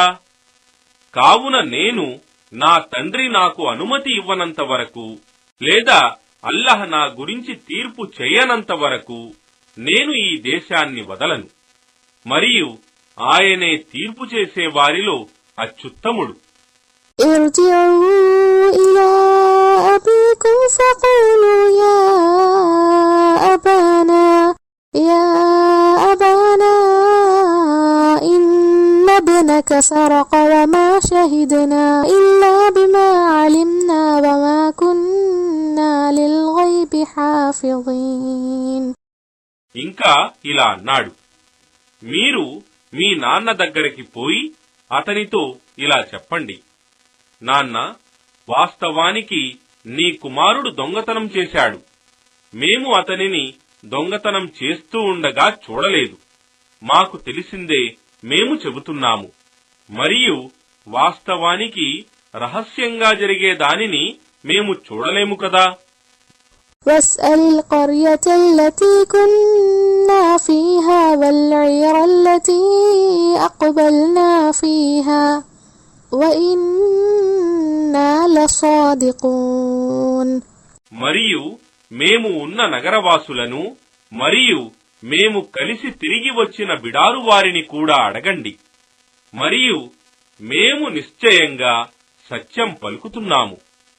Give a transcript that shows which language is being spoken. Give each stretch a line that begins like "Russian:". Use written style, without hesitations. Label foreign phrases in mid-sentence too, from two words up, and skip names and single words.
Telugu: కావున నేను నా తండ్రి నాకు అనుమతి ఇవ్వనంత వరకు లేదా అల్లాహ్ నా గురించి తీర్పు చేయనంత వరకు నేను ఈ దేశాన్ని వదలను. మరియు ఆయనే తీర్పు చేసే వారిలో అత్యుత్తముడు.
Arabic: ارجعوا إلى أبيكم فقولوا يا أبانا إن ابنك سرق وما شهدنا إلا بما علمنا وما كنا للغيب حافظين.
Telugu: ఇంకా ఇలా అన్నాడు, మీరు మీ నాన్న దగ్గరికి పోయి అతనితో ఇలా చెప్పండి, నాన్న, వాస్తవానికి నీ కుమారుడు దొంగతనం చేశాడు. మేము అతనిని దొంగతనం చేస్తూ ఉండగా చూడలేదు. మాకు తెలిసిందే మేము చెబుతున్నాము. మరియు వాస్తవానికి రహస్యంగా జరిగే దానిని మేము చూడలేము కదా.
Arabic: واسأل القرية التي كنا فيها والعير التي أقبلنا فيها وإنا لصادقون.
Telugu: మరియు మేము ఉన్న నగరవాసులను మరియు మేము కలిసి తిరిగి వచ్చిన బిడారు వారిని కూడా అడగండి. మరియు మేము నిశ్చయంగా సత్యం పలుకుతున్నాము.